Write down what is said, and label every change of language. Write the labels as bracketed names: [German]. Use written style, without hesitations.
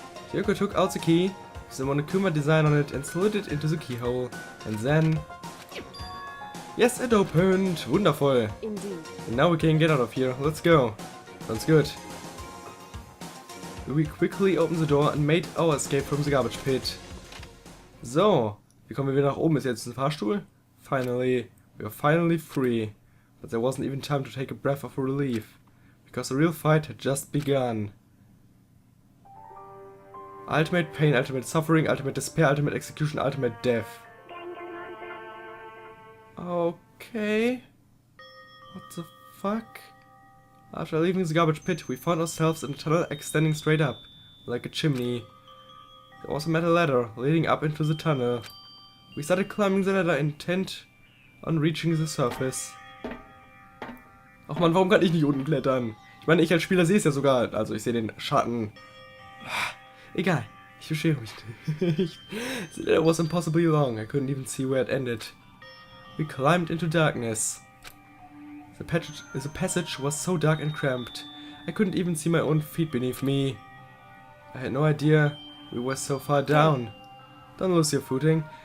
[English] Kyoko took out the key, with the Monokuma design on it and slid it into the keyhole. And then... Yes, it opened! [German] Wundervoll! [English] Indeed. And now we can get out of here. Let's go! Sounds good. We quickly opened the door and made our escape from the garbage pit. [German] So, wie kommen wir wieder nach oben? Ist jetzt ein Fahrstuhl? [English] Finally, we are finally free. But there wasn't even time to take a breath of relief. Because the real fight had just begun. Ultimate pain, ultimate suffering, ultimate despair, ultimate execution, ultimate death. Okay. What the fuck? After leaving the garbage pit, we found ourselves in a tunnel extending straight up, like a chimney. There was a metal ladder leading up into the tunnel. We started climbing the ladder intent on reaching the surface. [German] Ach man, warum kann ich nicht unten klettern? Ich meine, ich als Spieler sehe es ja sogar, also ich sehe den Schatten. Egal, ich beschwere mich nicht. [English] The ladder was impossibly long, I couldn't even see where it ended. We climbed into darkness. The passage was so dark and cramped, I couldn't even see my own feet beneath me. I had no idea we were so far down. Don't lose your footing.